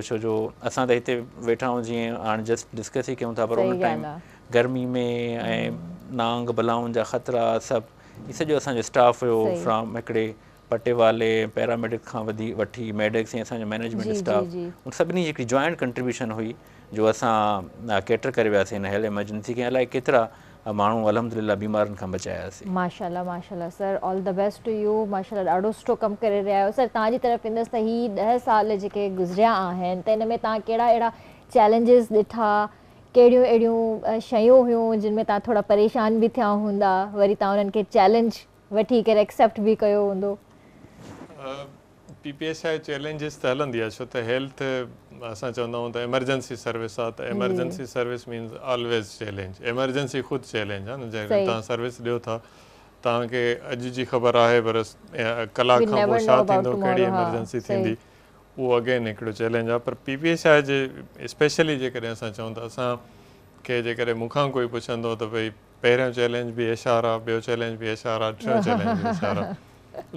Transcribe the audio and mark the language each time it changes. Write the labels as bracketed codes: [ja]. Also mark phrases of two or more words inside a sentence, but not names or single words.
[sd] छो जो असां त हिते वेठा आहियूं जीअं हाणे [en] just discuss [sd] ई कयूं था, पर उन टाइम गर्मी में ऐं नांग बलाउनि जा ख़तरा सभु इहो सॼो असांजो स्टाफ हुयो, फ्रॉम हिकिड़े पटे वाले पैरामेडिक खां वठी मेडिक्स ऐं असांजो [en] management staff, [sd] उन सभिनी जी हिकिड़ी [en] joint contribution [sd] हुई जो असां कैटर करे वियासीं हिन [en] health emergency [sd] खे। अलाए केतिरा माण्हू अल्हम्दुलिल्लाह बीमारनि खां बचायासीं। माशाल्लाह माशाल्लाह सर, [en] all the best to you. [sd] माशाल्लाह ॾाढो सुठो कमु करे रहिया आहियो सर। तव्हांजी तरफ़ ईंदसि त हीअ 10 साल जेके गुज़रिया आहिनि त इन में तव्हां कहिड़ा अहिड़ा चैलेंजिस ॾिठा, कहिड़ियूं अहिड़ियूं शयूं हुयूं जिन में तव्हां थोरा परेशान बि थिया हूंदा, वरी तव्हां उन्हनि खे चैलेंज वठी करे एक्सेप्ट बि कयो हूंदो? PPH आहे चैलेंजिस त हलंदी आहे, छो त हेल्थ असां चवंदा आहियूं त [en] emergency service [sd] आहे, त [en] emergency service means always challenge. [sd] एमरजेंसी ख़ुदि चैलेंज आहे न, जंहिं तव्हां सर्विस ॾियो था तव्हांखे अॼु जी ख़बर आहे पर कलाक खां पोइ छा थींदो, कहिड़ी एमरजेंसी थींदी, उहो अगेन हिकिड़ो चैलेंज आहे। पर PPH आहे जे स्पेशली जेकॾहिं असां चऊं था असां खे जेकॾहिं मूंखां कोई पुछंदो त भई पहिरियों चैलेंज बि एशआर आहे, ॿियो चैलेंज बि एशआर आहे, टियों चैलेंज बि एशआर आहे।